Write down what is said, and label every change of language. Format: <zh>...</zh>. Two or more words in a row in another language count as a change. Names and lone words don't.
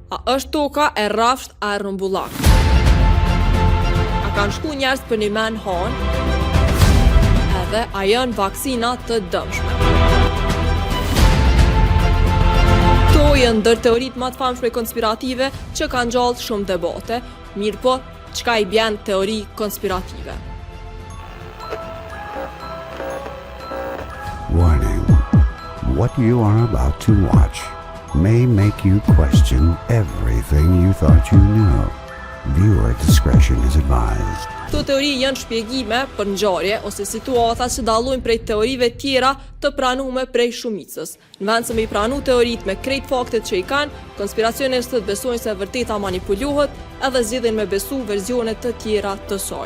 <sq>A është toka e rrafsht a e rrumbullak? A kanë shku njerëz për një men hanë? Edhe a janë vaksina të dëmshme? Këto janë ndër teoritë më të famshme konspirative që kanë gjallë shumë debate, mirë po, çka i bjen teori konspirative?</sq> <en>Warning. What you are about to watch may make you question everything you thought you knew. Viewer discretion is advised.</en> <sq>Këto teori janë shpjegime për ngjarje ose situata që dallojnë prej teorive tjera të pranume prej shumicës. Në vend se me i pranu teoritë me krejt faktet që i kanë, konspiracionistët besojnë se vërteta manipulohet edhe zgjidhin me besu verzione të tjera të saj.</sq>